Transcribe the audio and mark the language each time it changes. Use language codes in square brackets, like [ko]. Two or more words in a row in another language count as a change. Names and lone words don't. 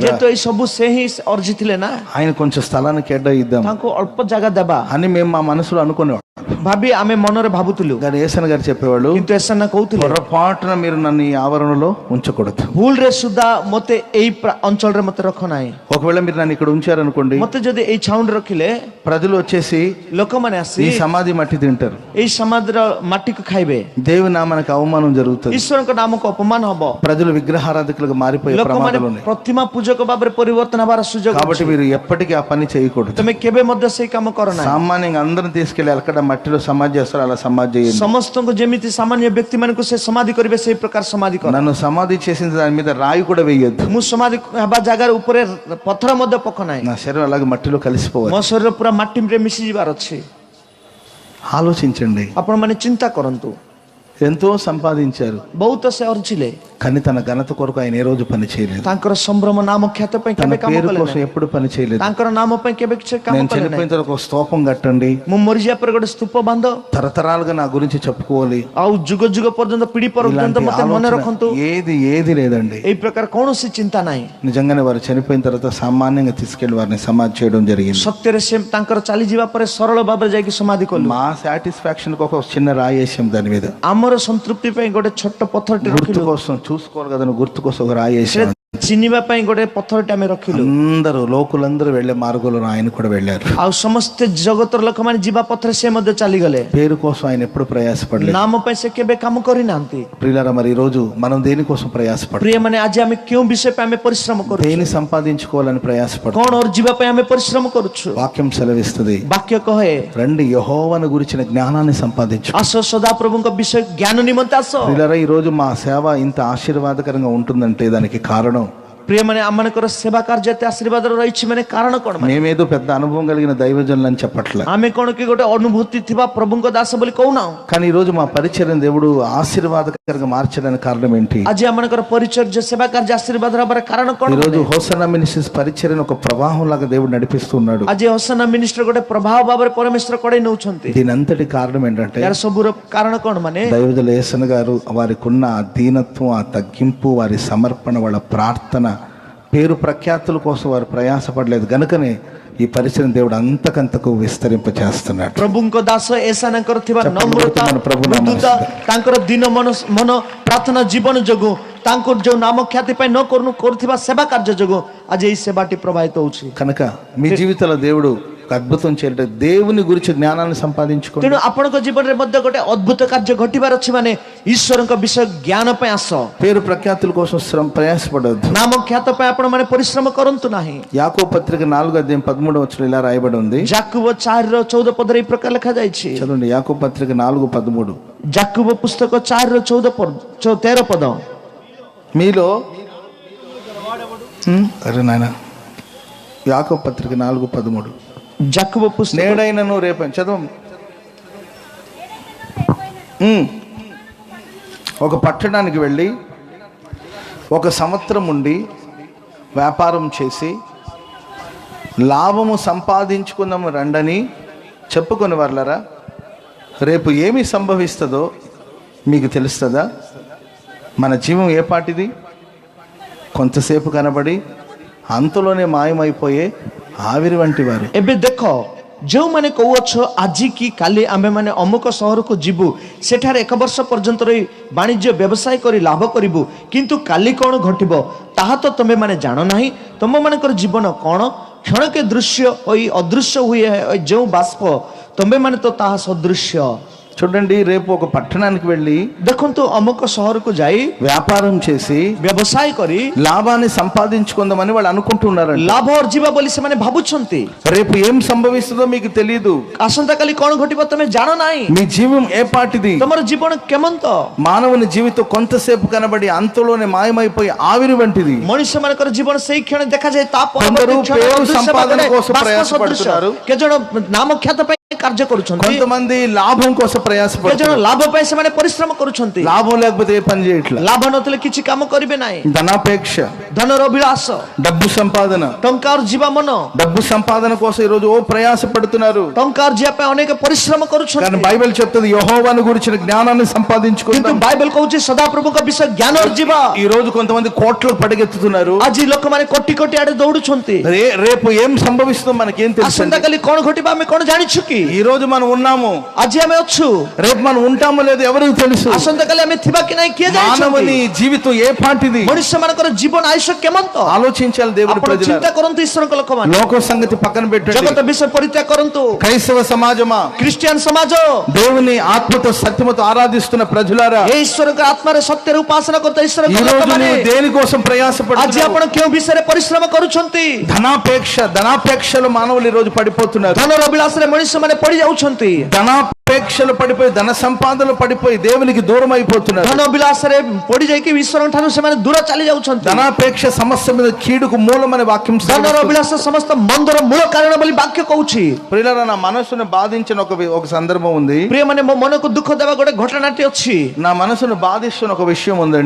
[or] ଯେହେତୁ ଏଇ ସବୁ ସେ ହିଁ ଅର୍ଜିଥିଲେ ନା, [te] ఆయన కొంచెం స్థలాన్ని కేటాయిద్దాం [or] ତାଙ୍କୁ ଅଳ୍ପ ଜାଗା ଦେବା [te] అని మేము మా మనసులో అనుకునేవాళ్ళం. [or] ଭାବି ଆମେ ମନରେ ଭାବୁଥିଲୁ. [te] కానీ యేసన్న గారు చెప్పేవాళ్ళు, [or] କିନ୍ତୁ ଏସେନା କହୁଥିଲେ [te] పొరపాటున మీరు నన్ను ఈ ఆవరణలో ఉంచకూడదు. [or] ଭୁଲରେ ସୁଦ୍ଧା ମତେ ଏଇ ଅଞ୍ଚଳରେ ମତେ ରଖ ନାହିଁ. [te] ఒకవేళ మీరు నన్ను ఇక్కడ ఉంచారనుకోండి, [or] ମତେ ଯଦି ଏଇ ଛାଉଣ୍ଡ ରଖିଲେ [te] ప్రజలు వచ్చేసి [or] ଲୋକମାନେ ଆସି [te] ఈ సమాధి మట్టి తింటారు, [or] ଏଇ ସମାଧିର ମାଟିକୁ ଖାଇବେ, [te] దేవుని నామానికి అవమానం జరుగుతుంది, [or] ଈଶ୍ୱରଙ୍କ ନାମକୁ ଅପମାନ ହବ, [te] ప్రజలు విగ్రహారాధకులుగా మారిపోయే [or] ଲୋକମାନେ [te] ప్రమాదాలు ఉన్నాయి. [or] ପ୍ରତିମା ପୂଜକ ଭାବରେ ପରିବର୍ତ୍ତନ ହେବାର ସୁଯୋଗ [te] కాబట్టి [or] ଅଛି. [te] మీరు ఎప్పటికీ ఆ పని చేయకూడదు. [or] ତମେ କେବେ ମଧ୍ୟ ସେଇ କାମ କର ନାହିଁ. [te] సామాన్యంగా అందరం తీసుకెళ్లి అక్కడ మట్టిలో సమాధి చేస్తారు, అలా సమాధి చేయండి. [or] ସମସ୍ତଙ୍କୁ ଯେମିତି ସାମାନ୍ୟ ବ୍ୟକ୍ତି ମାନଙ୍କୁ ସେ ସମାଧି କରିବେ ସେଇ ପ୍ରକାର ସମାଧି କର. [te] నన్ను సమాధి చేసిన దాని మీద రాయి కూడా వేయొద్దు. [or] ମୁଁ ସମାଧି ହେବା ଜାଗାର ଉପରେ ପଥର ମଧ୍ୟ ପକ ନାହିଁ. [te] నా శరీరం అలాగే మట్టిలో కలిసిపోవాలి. [or] ମୋ ଶରୀର ପୁରା ମାଟିରେ ମିଶି ଯିବାର ଅଛି. [te] ఆలోచించండి. [or] ଆପଣ ମାନେ ଚିନ୍ତା କରନ୍ତୁ, [te] ఎంతో సంపాదించారు, [or] ବହୁତ ସେ ଅର୍ଜିଲେ, [te] కానీ తన ఘనత కొరకు ఆయన ఏ రోజు పని చేయలేదు. [or] ତାଙ୍କର ସମ୍ଭ୍ରମ ନାମ ଖ୍ୟାତ ପାଇଁ [te] తన [or] କେବେ କାମ [te] పేరు [or] କଲେ [te] కోసం [or] ନାହିଁ। [te] ఎప్పుడు పని చేయలేదు. [or] ତାଙ୍କର ନାମ ପାଇଁ କେବେ କିଛି କାମ [te] నేను [or] କଲେ ନାହିଁ। [te] చనిపోయిన తర్వాత ఒక స్తూపం కట్టండి, [or] ମୁଁ మరిଯିବା ପରେ ଗୋଟେ ସ୍ତୂପ ବାନ୍ଧ, [te] తరతరాలుగా నా గురించి చెప్పుకోవాలి, [or] ଆଉ ଯୁଗ ଯୁଗ ପର୍ଯ୍ୟନ୍ତ ପିଢି ପର୍ଯ୍ୟନ୍ତ [te] ఇలాంటి [or] ମତେ ମନେ [te] ఆలోచన [or] ରଖନ୍ତୁ, [te] ఏది లేదండి. [or] এই ପ୍ରକାର କୌଣସି ଚିନ୍ତା ନାହିଁ। [te] నిజంగానే వారు చనిపోయిన తర్వాత సామాన్యంగా తీసుకెళ్లి వారిని సమాధి చేయడం జరిగింది. [or] ସତ୍ୟରେ ସେ ତାଙ୍କର ଚାଲିଯିବା ପରେ ସରଳ ଭାବରେ ଯାଇକି ସମାଧି କଲୁ। [te] మా సాటిస్ఫాక్షన్ కు ఒక చిన్న రాయి వేసాం దాని మీద, [or] ଆମର ସନ୍ତୃପ୍ତି ପାଇଁ ଗୋଟେ ଛୋଟ ପଥରଟେ [te] గుర్తు [or] ରଖିଲୁ, [te] కోసం చూసుకోవాలి కదా, గుర్తు కోసం ఒక రాయి వేసాం. [or] ଚିହ୍ନିବା ପାଇଁ ଗୋଟେ ପଥରଟେ ଆମେ ରଖିଲୁ। [te] అందరూ లోకులందరూ వెళ్లే మార్గంలో ఆయన కూడా వెళ్ళారు. [or] ଆଉ ସମସ୍ତେ ଜଗତର ଲୋକମାନେ ଯିବା ପଥରେ ସେ ମଧ୍ୟ ଚାଲିଗଲେ। [te] పేరు కోసం ఆయన ఎప్పుడు ప్రయాసపడలేదు. [or] ନାମ ପାଇଁ ସେ କେବେ କାମ କରିନାହାନ୍ତି। [te] ప్రియులారా, మరి ఈ రోజు మనం దేనికోసం ప్రయాసపడాలి? [or] ପ୍ରିୟମାନେ, ଆଜି ଆମେ କେଉଁ ବିଷୟ ପାଇଁ ଆମେ ପରିଶ୍ରମ କରୁଛୁ? [te] దేని సంపాదించుకోవాలని ప్రయాసపడతాం? [or] କଣ ଅର୍ଜିବା ପାଇଁ ଆମେ ପରିଶ୍ରମ କରୁଛୁ? [te] వాక్యం సెలవిస్తుంది, [or] ବାକ୍ୟ କହେ, [te] రండి యెహోవాను గురించిన జ్ఞానాన్ని సంపాదించు. [or] ଆସ ସଦାପ୍ରଭୁଙ୍କ ବିଷୟ ଜ୍ଞାନ నిమిత్త ଆସ। [te] ప్రియులారా, ఈ రోజు మా సేవ ఇంత ఆశీర్వాదకరంగా ఉంటుందంటే దానికి కారణం, [or] ପ୍ରିୟମାନେ, ଆମମାନଙ୍କର ସେବା କାର୍ଯ୍ୟ ଏତେ ଆଶୀର୍ବାଦର ରହିଛି ମାନେ କାରଣ କଣ? [te] మేమేదో పెద్ద అనుభవం కలిగిన దైవజనులు అని చెప్పట్లే, [or] ଆମେ କଣ କି ଗୋଟେ ଅନୁଭୂତି ଥିବା ପ୍ରଭୁଙ୍କ ଦାସ ବୋଲି କହୁନାହୁଁ। [te] కానీ ఈ రోజు మా పరిచర్యను దేవుడు ఆశీర్వాదకరంగా మార్చడానికి కారణం ఏంటి? [or] ଆଜି ଆମମାନଙ୍କର ପରିଚର୍ଯ୍ୟ ସେବା କାର୍ଯ୍ୟ ଆଶୀର୍ବାଦ ହେବାର କାରଣ କଣ? [te] ఈ రోజు హోసన్నా మినిస్ట్రీస్ పరిచర్యను ఒక ప్రవాహం లాగా దేవుడు నడిపిస్తున్నాడు. [or] ଆଜି ହସନା ମିନିଷ୍ଟ୍ରି ଗୋଟେ ପ୍ରଭାବ ଭାବରେ ପରମେଶ୍ୱର କଡ଼େଇ ନଉଛନ୍ତି। [te] దీని అంతటి కారణం ఏంటంటే, [or] यार ସବୁର କାରଣ କଣ ମାନେ [te] దైవజనులు యేసన్న గారు వారికి ఉన్న ఆ దీనత్వం, ఆ తగ్గింపు, వారి సమర్పణ, వాళ్ళ ప్రార్థన, పేరు ప్రఖ్యాతుల కోసం వారు ప్రయాసపడలేదు గనుకనే ఈ పరిచయం దేవుడు అంతకంతకు విస్తరింప చేస్తున్నాడు. [or] ପ୍ରଭୁଙ୍କ ଦାସ ଏସାନଙ୍କର ଥିବା [te] చెప్పండి, [or] ନମ୍ରତା, [te] మన ప్రభు ନାମ [or] ମୃଦୁତା, ତାଙ୍କର ଦିନ ମନ ପ୍ରାର୍ଥନା ଜୀବନ ଯୋଗୁଁ, ତାଙ୍କୁ ଯୋଉ ନାମ ଖ୍ୟାତି ପାଇଁ ନ କରୁଥିବା ସେବା କାର୍ଯ୍ୟ ଯୋଗୁଁ ଆଜି ଏହି ସେବାଟି ପ୍ରଭାବିତ ହଉଛି। [te] కనుక మీ జీవితంలో దేవుడు ఒక అద్భుతం చేయాలంటే దేవుని గురించి జ్ఞానాన్ని సంపాదించుకోండి. [or] ତେଣୁ ଆପଣଙ୍କ ଜୀବନରେ ମଧ୍ୟ ଗୋଟେ ଅଦ୍ଭୁତ କାର୍ଯ୍ୟ ଘଟିବାର ଅଛି ମାନେ ଈଶ୍ୱରଙ୍କ ବିଷୟ ଜ୍ଞାନ ପାଇଁ ଆସ। [te] పేరు ప్రఖ్యాతుల కోసం ప్రయాసపడవద్దు. [or] ନାମ ଖ୍ୟାତ ପାଇଁ ଆପଣ ମାନେ ପରିଶ୍ରମ କରନ୍ତୁ ନାହିଁ। [te] యాకోబు పత్రిక 4:13 ఇలా రాయబడి ఉంది. [or] ଯାକୁବ 4:14 ପଦରେ ଏହି ପ୍ରକାର ଲେଖାଯାଇଛି। [te] చదవండి, యాకోబు పత్రిక 4:13. [or] ଯାକୁବ ପୁସ୍ତକ 4:13 ପଦ। [te] మీలో అరే నాయన, యాకోబు పత్రిక 4:13. [or] ଯାକୁବ ପୁସ୍ତକ [te] నేడైనను రేపైన చదవం. ఒక పట్టణానికి వెళ్ళి 1 సంవత్సరం ఉండి వ్యాపారం చేసి లాభము సంపాదించుకుందాము రండని చెప్పుకొని వాళ్ళరా, రేపు ఏమి సంభవిస్తుందో మీకు తెలుస్తుందా? మన జీవం ఏ పాటిది? కొంతసేపు కనబడి అంతలోనే మాయమైపోయే ఆవిరి వంటి వారు। [or] ଏବେ ଦେଖ, ଯେଉଁମାନେ କହୁଅଛ ଆଜି କି କାଲି ଆମ୍ଭେମାନେ ଅମୁକ ସହରକୁ ଯିବୁ, ସେଠାରେ 1 ବର୍ଷ ପର୍ଯ୍ୟନ୍ତ ରହି ବାଣିଜ୍ୟ ବ୍ୟବସାୟ କରି ଲାଭ କରିବୁ, କିନ୍ତୁ କାଲି କ'ଣ ଘଟିବ ତାହା ତ ତମେମାନେ ଜାଣ ନାହିଁ। ତମମାନଙ୍କର ଜୀବନ କ'ଣ? କ୍ଷଣକେ ଦୃଶ୍ୟ ହୋଇ ଅଦୃଶ୍ୟ ହୁଏ ଯେଉଁ ବାଷ୍ପ, ତମେମାନେ ତ ତାହା ସଦୃଶ୍ୟ। [te] చూడండి, రేపు ఒక పట్టణానికి వెళ్ళి [or] ଦେଖନ୍ତୁ, ଅମୁକ ସହରକୁ ଯାଇ [te] వ్యాపారం చేసి [or] ବ୍ୟବସାୟ କରି [te] లాభాన్ని సంపాదించుకుందామని వాళ్ళు అనుకుంటున్నారు. [or] ଲାଭ ଅର୍ଜିବା ବୋଲି ସେମାନେ ଭାବୁଛନ୍ତି। [te] రేపు ఏం సంభవిస్తుందో మీకు తెలియదు। [or] ଆସନ୍ତାକାଲି କ'ଣ ଘଟିବ ତମେ ଜାଣ ନାହିଁ। [te] మీ జీవం ఏ పాటిది? [or] ତମର ଜୀବନ କେମନ୍ତ? [te] మానవుని జీవితం కొంతసేపు కనబడి అంతలోనే మాయమైపోయి ఆవిరి వంటిది। [or] ମଣିଷ ମାନଙ୍କର ଜୀବନ ସେଇ କ୍ଷଣ ଦେଖାଯାଏ, ତା [te] కొందరు పేరు సంపాదన కోసం ప్రయాసపడుతున్నారు, [or] କେଜଣ ନାମ ଖ୍ୟାତ ପାଇଁ କାର୍ଯ୍ୟ କରୁଛନ୍ତି, [te] కొంతమంది లాభం కోసం [or] କେଜଣ [te] ప్రయాసపడుతున్నారు। [or] ଲାଭ ପାଇଁ ସେମାନେ ପରିଶ୍ରମ କରୁଛନ୍ତି। [te] లాభం లేకపోతే ఏ పని చేయట్లేదు। [or] ଲାଭ ନଥିଲେ କିଛି କାମ କରିବେ ନାହିଁ। [te] ధనాపేక్ష, [or] ଧନର ଅଭିଳାଷ, [te] డబ్బు సంపాదన, [or] ଟଙ୍କା ଅର୍ଜିବା ମନ, [te] డబ్బు సంపాదన కోసం ఈ రోజు ప్రయాసపడుతున్నారు। [or] ଟଙ୍କା ଅର୍ଜିବା ପାଇଁ ଅନେକ ପରିଶ୍ରମ [te] కానీ [or] କରୁଛନ୍ତି। [te] బైబిల్ చెప్తుంది యెహోవాను గురించిన జ్ఞానాన్ని [or] କିନ୍ତୁ [te] సంపాదించుకుందాం। [or] ବାଇବେଲ କହୁଛି ସଦାପ୍ରଭୁଙ୍କ ବିଷୟ ଜ୍ଞାନ ଅର୍ଜିବା। [te] ఈ రోజు కొంతమంది కోట్లకు పడిగెత్తుతున్నారు। [or] ଆଜି ଲୋକମାନେ କୋଟି କୋଟି ଆଡେ ଦୌଡୁଛନ୍ତି। [te] రేపు ఏం సంభవిస్తుందో మనకేం తెలుసు? [or] ଆସନ୍ତାକାଲି କ'ଣ ଘଟିବା ଆମେ କ'ଣ ଜାଣିଛୁ କି? [te] ఈ రోజు మనం ఉన్నాము, [or] ଆଜି ଆମେ ଅଛୁ, [te] రేపు మనం ఉంటామో లేదో ఎవరికి తెలుసు? [or] ଆସନ୍ତାକାଲି ଆମେ ଥିବା କି ନାହିଁ କିଏ [te] మానవుని [or] ଜାଣିଛନ୍ତି? [te] జీవితం ఏ పాటిది? [or] ମଣିଷ ମାନଙ୍କର ଜୀବନ ଆୟୁଷ କେମନ୍ତ? [te] ఆలోచించాలి దేవుని [or] ଆପଣ [te] ప్రజలారా। [or] ଚିନ୍ତା କରନ୍ତୁ ଈଶ୍ୱରଙ୍କ ଲୋକମାନେ। [te] లోక సంగతి పక్కన పెట్టండి, [or] ଜଗତ ବିଷୟ ପରିତ୍ୟାଗ କରନ୍ତୁ। [te] క్రైస్తవ సమాజమా, [or] ଖ୍ରୀଷ୍ଟିଆନ ସମାଜ, [te] దేవుని ఆత్మతో సత్యముతో ఆరాధిస్తున్న ప్రజలారా, [or] ଏ ଈଶ୍ୱରଙ୍କ ଆତ୍ମାରେ ସତ୍ୟରେ ଉପାସନା କରୁଥିବା [te] ఈ [or] ଈଶ୍ୱରଙ୍କ [te] రోజు [or] ଲୋକମାନେ, [te] నువ్వు దేనికోసం [or] ଆଜି [te] ప్రయాసపడుతున్నావు? [or] ଆପଣ କେଉଁ ବିଷୟରେ ପରିଶ୍ରମ କରୁଛନ୍ତି? [te] ధనాపేక్షలో మానవులు ఈ రోజు పడిపోతున్నారు। [or] ଧନର ଅଭିଳାଷରେ ମଣିଷ ମାନେ ପଡି ଯାଉଛନ୍ତି। [te] ధనాపేక్ష ధనాపేక్షలు పడిపోయి ధన సంపాదనలు పడిపోయి దేవునికి దూరం అయిపోతున్నారు. [or] ଧନ ବିଳାସରେ ପଡି ଯାଇକି ଈଶ୍ୱରଙ୍କ ଠାରୁ ସେମାନେ ଦୂର ଚାଲି ଯାଉଛନ୍ତି. [te] ధనాపేక్ష సమస్య మీద కీడుకు మూలమని వాక్యం [or] ଧନର ବିଳାସ ସମସ୍ତ ମନ୍ଦର ମୂଳ କାରଣ ବୋଲି ବାକ୍ୟ କହୁଛି. [te] ప్రియులారా, నా మనసును బాధించిన ఒక సందర్భం ఉంది. [or] ପ୍ରିୟମାନେ, ମୋ ମନକୁ ଦୁଃଖ ଦେବା ଗୋଟେ ଘଟଣାଟି ଅଛି. [te] నా మనసును బాధిస్తున్న ఒక విషయం ఉందండి.